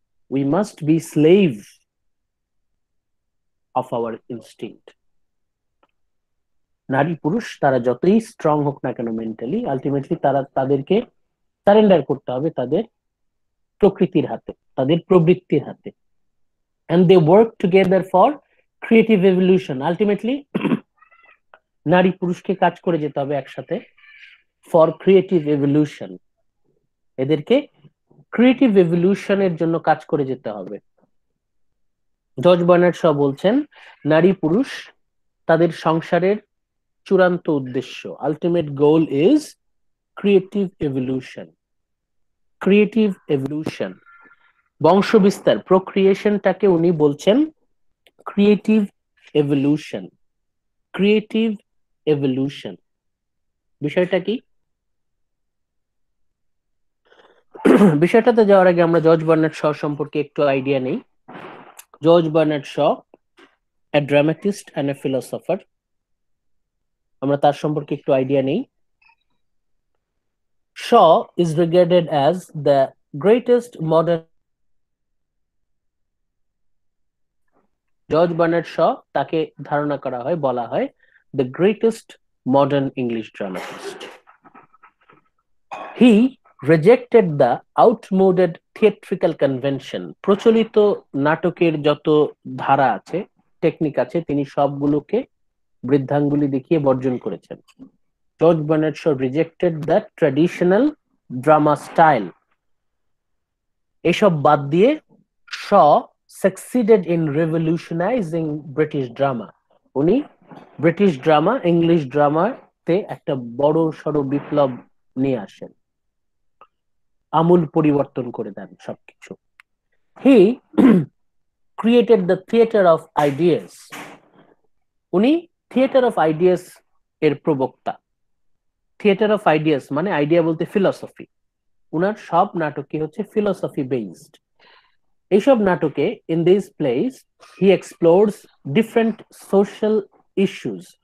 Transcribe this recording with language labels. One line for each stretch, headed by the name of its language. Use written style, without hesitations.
English: We must be slave of our instinct.
Bangla: নারী পুরুষ তারা যতই স্ট্রং হোক না কেন মেন্টালি, আলটিমেটলি তাদেরকে সারেন্ডার করতে হবে তাদের প্রকৃতির হাতে, তাদের প্রবৃত্তির হাতে।
English: and they work together for creative evolution.
Bangla: Ultimately নারী পুরুষকে কাজ করে যেতে হবে একসাথে
English: For creative evolution.
Bangla: এদেরকে ক্রিয়েটিভ এভলিউশনের জন্য কাজ করে যেতে হবে। জর্জ বার্নার্ড শ বলছেন নারী পুরুষ তাদের সংসারের চূড়ান্ত উদ্দেশ্য,
English: Ultimate goal is creative evolution.
Bangla: Creative evolution, বংশবিস্তার, প্রক্রিয়েশনটাকে উনি বলছেন ক্রিয়েটিভ এভলিউশন। ক্রিয়েটিভ এভলিউশন বিষয়টা কি? বিষয়টাতে যাওয়ার আগে আমরা জর্জ বার্নার্ড শ সম্পর্কে একটু আইডিয়া নেই।
English: George Bernard Shaw a dramatist and a philosopher.
Bangla: আমরা তার সম্পর্কে একটু আইডিয়া নেই।
English: Shaw is regarded as the greatest modern.
Bangla: George Bernard Shaw তাকে ধারণা করা হয়, বলা হয়
English: the greatest modern English dramatist. He rejected the outmoded theatrical convention.
Bangla: প্রচলিত নাটকের যত ধারা আছে, টেকনিক আছে, তিনি সবগুলোকে বৃদ্ধাঙ্গুলি দেখিয়ে বর্জন করেছেন।
English: George Bernard Shaw rejected the traditional drama style.
Bangla: এসব বাদ দিয়ে
English: Shaw succeeded in revolutionizing British drama.
Bangla: উনি ব্রিটিশ ড্রামা, ইংলিশ ড্রামাতে একটা বড় সড় বিপ্লব নিয়ে আসেন, আমূল পরিবর্তন করে দেন সবকিছু।
English: He created the theater of ideas.
Bangla: উনি থিয়েটার অফ আইডিয়াস এর প্রবক্তা। থিয়েটার অফ আইডিয়াস মানে আইডিয়া বলতে ফিলসফি। উনার সব নাটকই হচ্ছে ফিলসফি বেসড। এইসব নাটকে
English: In this place he explores different social issues.